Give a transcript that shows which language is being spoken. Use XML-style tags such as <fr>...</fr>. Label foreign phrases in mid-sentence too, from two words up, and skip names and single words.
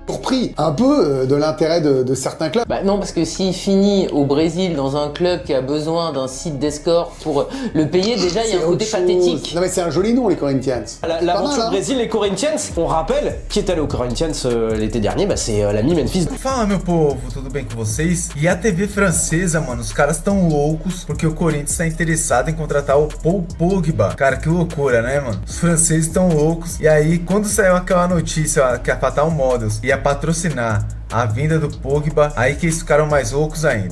<fr>surpris un peu de l'intérêt de certains clubs. Bah non, parce que s'il finit au Brésil dans un club qui a besoin d'un site d'escorte pour le payer, déjà il y a un côté pathétique. Non mais c'est un joli nom les Corinthians. L'aventure Brésil, les Corinthians, on rappelle, qui est allé aux Corinthians l'été dernier, bah c'est l'ami Memphis.</fr> <pt>Fala meu povo, tudo bem com vocês? E a TV francesa, mano, os caras tão loucos porque o Corinthians tá interessado em contratar o Paul Pogba. Cara, que loucura, né, mano? Os franceses tão loucos. E aí, quando saiu aquela notícia que a Fatal Models ia patrocinar a vinda do Pogba, aí que eles ficaram mais loucos ainda.</pt>